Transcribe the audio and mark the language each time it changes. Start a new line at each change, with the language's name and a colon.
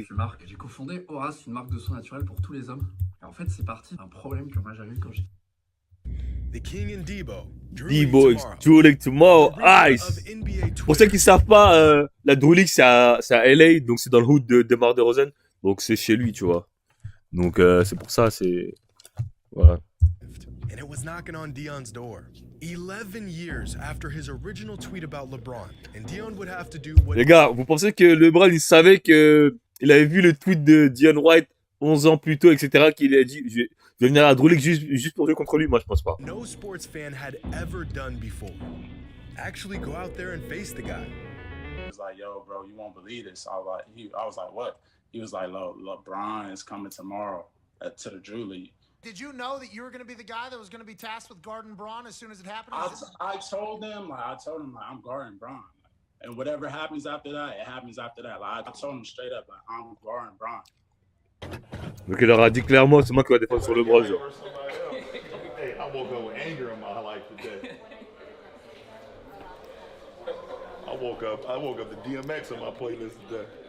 French: Je suis Marc, j'ai cofondé Horace, une marque de soins naturels pour tous les hommes. Et en fait, c'est parti d'un problème que moi j'avais eu quand j'ai...
English: The King and Debo. Debo is Drew League tomorrow. Ice.
French: Pour ceux qui savent pas, la Drew League, c'est à LA, donc c'est dans le hood de DeMar DeRozan. Donc c'est chez lui, tu vois. Donc c'est pour ça, c'est... Voilà.
English: And it was knocking on Dion's door. 11 years after his original tweet about LeBron, and Dion would have to do what...
French: Les gars, vous pensez que LeBron, il savait que... Il avait vu le tweet de Dion White 11 ans plus tôt, etc., qu'il a dit... Je vais venir à la Drew League juste pour jouer contre lui? Moi, je pense pas.
English: No sports fan had ever done before. Actually go out there and face the guy. He was like, yo, bro, you won't believe this. I was like, what? He was like, LeBron is coming tomorrow to the Drew League. Did you know that you were going to be the guy that was going to be tasked with guarding Braun as soon as it happened? I told him, I'm guarding Braun. And whatever happens after that, it happens after that. Like, I told him straight up, like, I'm guarding Braun.
French: Donc il leur a dit clairement, c'est moi qui va défendre sur LeBron, genre.
English: Hey, I woke up with anger in my life today. I woke up to DMX on my playlist today.